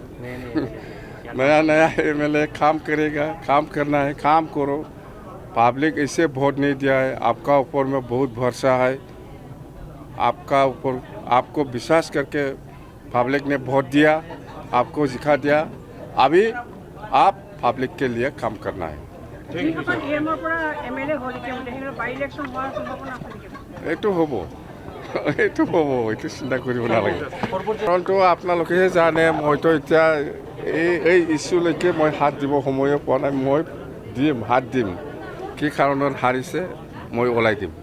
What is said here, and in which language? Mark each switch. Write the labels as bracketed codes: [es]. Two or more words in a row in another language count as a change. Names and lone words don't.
[hi] नया MLA काम करेगा काम करना है काम करो पब्लिक ऐसे वोट नहीं दिया है आपका ऊपर में बहुत भरोसा है आपका ऊपर आपको विश्वास करके पब्लिक ने वोट दिया आपको सिखा दिया अभी आप पब्लिक के लिए काम करना है [as] এইটো হ'ব এইটো চিন্তা কৰিব নালাগে কাৰণটো আপোনালোকেহে জানে মইতো এতিয়া এই ইছ্যুলৈকে মই হাত দিব সময়ে পোৱা নাই মই হাত দিম কি কাৰণত হাৰিছে মই ওলাই দিম